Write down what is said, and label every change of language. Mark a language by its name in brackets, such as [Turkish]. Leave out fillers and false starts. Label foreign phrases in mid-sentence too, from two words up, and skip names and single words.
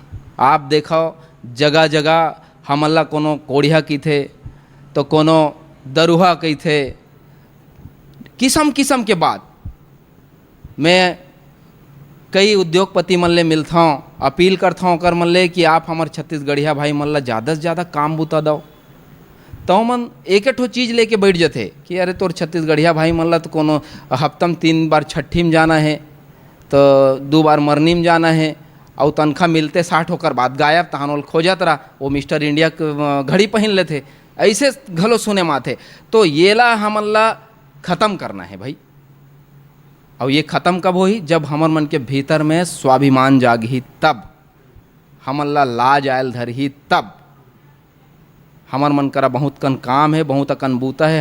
[Chhattisgarhi] आप देखो जगह जगह हमला कोनो कोढ़िया की थे तो कोनो दरुहा कही थे, किस्म किस्म के बात। मैं कई उद्योगपति मन ले मिलता हूँ, अपील करता हूँ ओकर मन ले कि आप हमार छत्तीसगढ़िया भाई मन ला ज़्यादा से ज़्यादा काम बूता दो। तो मन एक ठो चीज़ लेके बैठ जाते कि अरे तोर छत्तीसगढ़िया भाई मन ला तो कोनो हफ्तम 3 बार छठी में जाना है, तो 2 बार मरनी में जाना है, और तनख्वाह मिलते 60 होकर बाद गायब तहानोल खोजत रहा, वो मिस्टर इंडिया घड़ी पहन लेते, ऐसे घलो सुने माथे। तो ये ला हमन ला ख़त्म करना है भाई। और ये ख़त्म कब होही? जब हमर मन के भीतर में स्वाभिमान जागही, तब हमन ला लाज आयल धरही, तब हमर मन करा बहुत कन काम है, बहुत अकन बूता है।